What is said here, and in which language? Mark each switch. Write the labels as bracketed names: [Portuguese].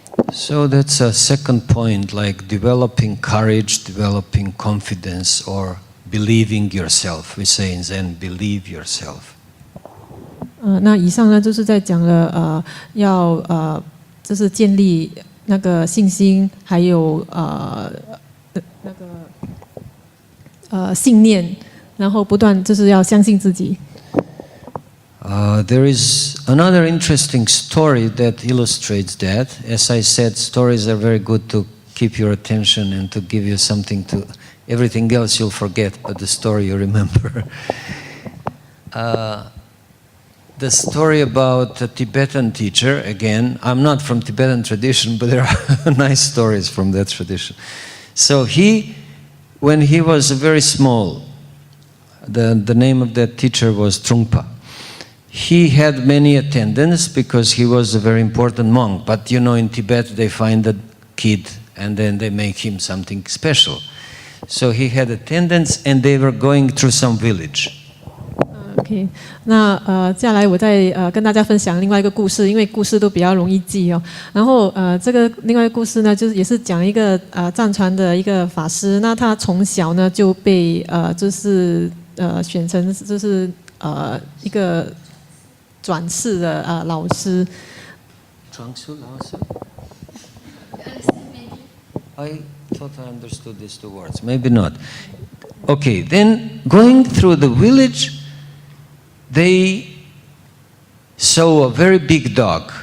[English] So that's a second point, like developing courage, developing confidence, or believing yourself. We say in Zen, believe yourself. [Chinese] 那以上呢就是在讲了要就是建立那个信心，还有那个信念，然后不断就是要相信自己。 [English] There is another interesting story that illustrates that. As I said, stories are very good to keep your attention and to give you something to... Everything else you'll forget, but the story you remember. The story about a Tibetan teacher, again, I'm not from Tibetan tradition, but there are nice stories from that tradition. So when he was very small, the name of that teacher was Trungpa. He had many attendants because he was a very important monk. But you know, in Tibet they find a kid and then they make him something special. So he had attendants and they were going through some village. [Chinese] OK， 那接下来我再跟大家分享另外一个故事，因为故事都比较容易记哦。然后这个另外一个故事呢，就是也是讲一个藏传的一个法师，那他从小呢就被就是选成就是一个转世的老师。转世老师 [English] I thought I understood these two words. Maybe not. Okay, then going through the village, they saw a very big dog.